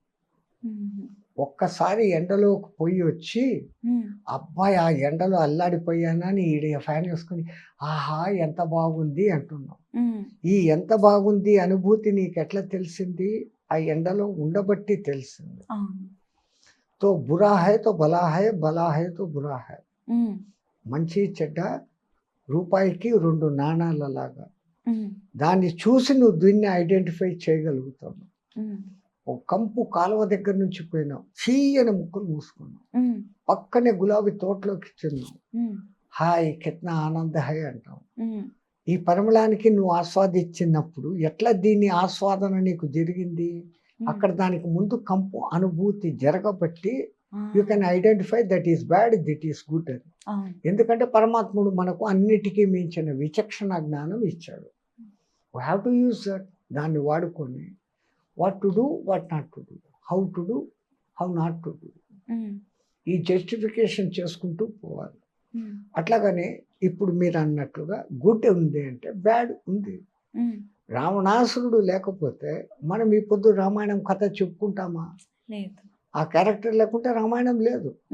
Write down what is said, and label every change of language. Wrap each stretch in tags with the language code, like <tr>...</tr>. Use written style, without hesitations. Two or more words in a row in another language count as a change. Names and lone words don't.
<te>ఒక్కసారి ఎండలోకి పోయి వచ్చి అబ్బాయి ఆ ఎండలో అల్లాడిపోయానని ఈడ ఫ్యాన్ వేసుకుని ఆహా ఎంత బాగుంది అంటున్నాం. ఈ ఎంత బాగుంది అనుభూతి నీకు ఎట్లా తెలిసింది? ఆ ఎండలో ఉండబట్టి తెలిసింది.</te> <hi>तो बुरा है तो भला है, भला है तो बुरा है.</hi> <te>మంచి చెడ్డ రూపాయికి 2 నాణాలలాగా. దాన్ని చూసి నువ్వు దీన్ని ఐడెంటిఫై చేయగలుగుతావు. ఒక కంపు కాలువ దగ్గర నుంచి పోయినావు, చీయని ముక్కులు మూసుకున్నావు, పక్కనే గులాబీ తోటలోకి చెందావు,</te> <hi>हाय कितना आनंद है</hi> <te>అంటావు. ఈ పరిమళానికి నువ్వు ఆస్వాదించినప్పుడు ఎట్లా దీని ఆస్వాదన నీకు జరిగింది? అక్కడ దానికి ముందు కంపు అనుభూతి జరగబట్టి</te> <en>you can identify that is bad, this is good</en> <te>అని. ఎందుకంటే పరమాత్ముడు మనకు అన్నిటికీ మించిన విచక్షణ జ్ఞానం ఇచ్చాడు.</te> <en>we have to use that.</en> <te>దాన్ని వాడుకొని</te> <en>what to do, what not to do, how to do, how not to do,</en> <te>ఈ జస్టిఫికేషన్ చేసుకుంటూ పోవాలి. అట్లాగనే ఇప్పుడు మీరు అన్నట్లుగా గుడ్ ఉంది అంటే బ్యాడ్ ఉంది. రావణాసురుడు లేకపోతే మనం ఈ పొద్దు రామాయణం కథ చెప్పుకుంటామా? ఆ క్యారెక్టర్ లేకుంటే రామాయణం లేదు.</te>